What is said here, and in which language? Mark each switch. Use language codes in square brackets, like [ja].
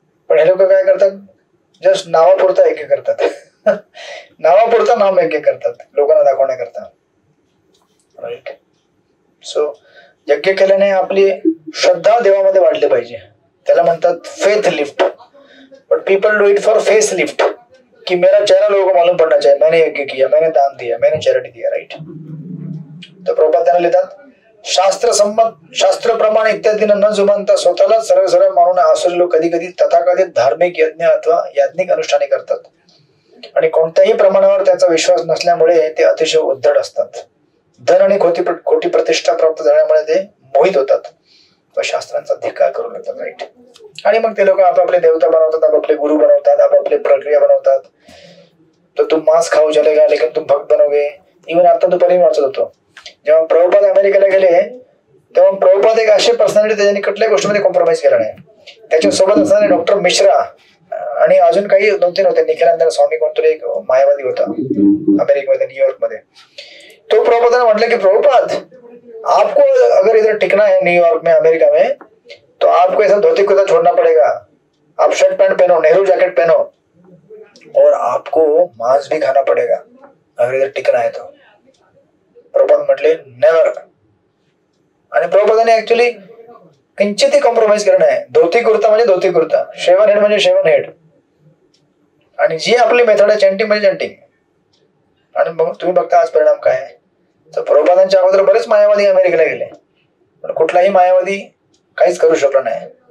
[mr] पण हे लोक काय करतात, जस्ट नावापुरता यज्ञ करतात. नावापुरता नाम यज्ञ करतात लोकांना दाखवण्याकरता, राईट. सो यज्ञ केल्याने आपली श्रद्धा देवामध्ये वाढली पाहिजे. त्याला म्हणतात faith lift. [en] but people do it for face lift, [hi] कि मेरा चेहरा लोगों को मालूम पड़ना चाहिए, मैंने यज्ञ किया, मैंने दान दिया, मैंने चैरिटी दिया, राईट. [mr] तर प्रभुपाद त्यांना लिहितात, शास्त्र प्रमाण इत्यादी न जुमानता स्वतःला सरळ सरळ मानून आसुरी लोक कधी कधी तथाकथित धार्मिक यज्ञ अथवा याज्ञिक अनुष्ठाने करतात, आणि कोणत्याही प्रमाणावर त्यांचा विश्वास नसल्यामुळे ते अतिशय उद्धट असतात. धन आणि खोटी प्रतिष्ठा प्राप्त झाल्यामुळे ते मोहित होतात व शास्त्रांचा धिक्कार करू लागतात, राईट. आणि मग ते लोक आपापले देवता बनवतात, आपापले गुरु बनवतात, आपापले प्रक्रिया बनवतात. [hi] तो तुम मांस खाओ चलेगा लेकिन तुम भक्त बनोगे. [mr] इव्हन आता दुपारी वाचत होतो, जेव्हा प्रभुपाद अमेरिकेला गेले तेव्हा प्रभुपाद एक अशी पर्सनॅलिटी त्याच्यानी कुठल्याही गोष्टीमध्ये कॉम्प्रोमाइज केला नाही. त्याच्यासोबत असणारे डॉक्टर मिश्रा आणि अजून काही 2-3 होते, निखिलानंद स्वामी कोणतरी एक मायावादी होता अमेरिकेमध्ये, न्यूयॉर्क मध्ये. तो प्रभुपादाने म्हटलं की [hi] प्रभुपाद आपको अगर इधर टिकना है न्यूयॉर्क में, अमेरिका में, तो आपको ऐसा धोती कुर्ता छोड़ना पड़ेगा. आप शर्ट पैंट पहनो, नेहरू जैकेट पहनो और आपको मांस भी खाना पड़ेगा अगर इधर टिकना है तो. [mr] प्रभुपाद म्हटले नेवर. आणि प्रभुपादाने ऍक्च्युली किंचितही कॉम्प्रोमाइज करणं आहे. धोती कुर्ता म्हणजे धोती कुर्ता, शेवन हेड म्हणजे शेवन हेड, आणि जी आपली मेथड आहे चॅन्टिंग म्हणजे चॅन्टिंग. आणि मग तुम्ही बघता आज परिणाम काय आहे. तर प्रभुपादांच्या अगोदर बरेच मायावादी अमेरिकेला गेले, पण कुठलाही मायावादी काहीच करू शकला नाही.